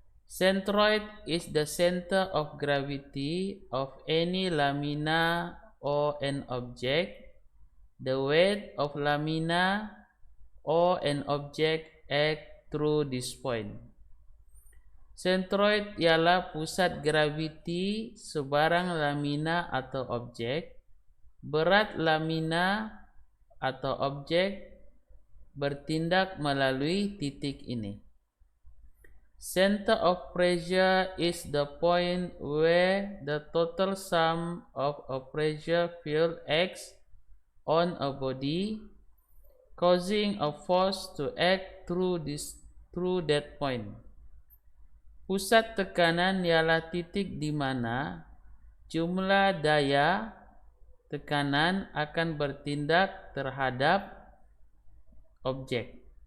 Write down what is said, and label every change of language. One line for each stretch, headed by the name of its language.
English: Centroid is the center of gravity of any lamina or an object. The weight of lamina or an object act through this point.
Malay: Centroid ialah pusat graviti sebarang lamina atau objek. Berat lamina atau objek bertindak melalui titik ini.
English: Center of pressure is the point where the total sum of a pressure field acts on a body, causing a force to act through that point.
Malay: Pusat tekanan ialah titik di mana jumlah daya tekanan akan bertindak terhadap objek.